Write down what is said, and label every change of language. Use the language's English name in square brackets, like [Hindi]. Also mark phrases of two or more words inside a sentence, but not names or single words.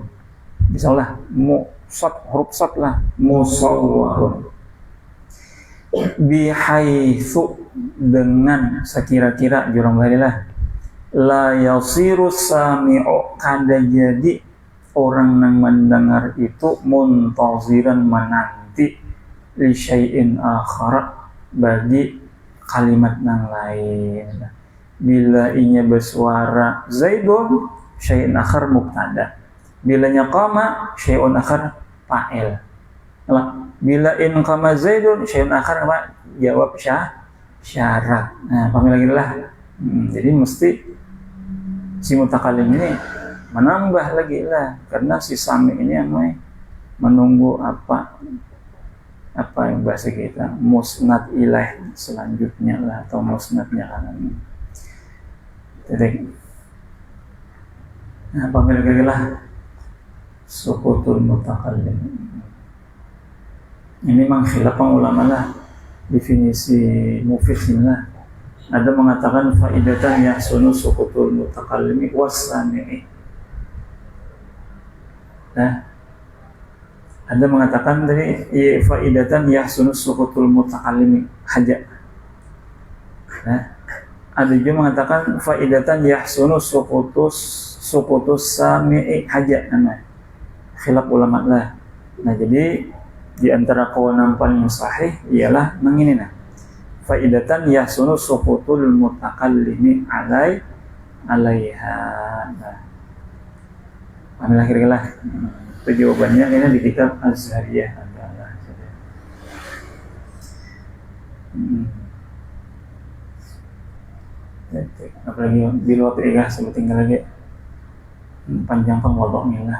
[Banjar] Misalnya huruf sad lah [Arabic] مصور بحيث [Banjar] dengan sekira-kira jurang barilah [Arabic] لا يصير السامع [Banjar] kada jadi orang yang mendengar itu muntaziran menanti [Arabic] لشيء آخر [Banjar] bagi kalimat yang lain. Bila inya bersuara [Arabic] زيد شيء آخر مبتدأ, [Banjar] bilanya [Arabic] قام شيء آخر فاعل. [Banjar] Bila [Arabic] إن قام زيد شيء آخر [Banjar] apa? Jawab syarat. Nah, pahami lagi lah. Jadi mesti si mutakallim ini menambah lagi lah, karena si sami ini yang menunggu apa yang bahasa kita [Arabic] مسند إليه [Banjar] selanjutnya lah, atau musnadnya kanan. Jadi pahami lagi lah [Arabic] سكوت المتكلم. [Banjar] Ini memang [Arabic] خلاف العلماء [Banjar] lah definisi mufid lah. Ada mengatakan [Arabic] فائدة يحسن سكوت المتكلم والسامع. [Banjar] Nah, ada mengatakan tadi [Arabic] فائدة يحسن سكوت المتكلم [Banjar] haja. Nah, ada juga mengatakan [Arabic] فائدة يحسن سكوت السامع [Banjar] haja. Nah, [Arabic] خلاف العلماء [Banjar] lah. Nah, jadi di antara kawanan paling sahih ialah mengini nah. [Arabic] فائدة يحسن سكوت المتكلم عليها. [Banjar] Nah, ambil akhirnya itu jawabannya ini di kitab Az-Zariyah adalah. Apalagi bil waktu sebut tinggal lagi panjang pengwodoknya lah.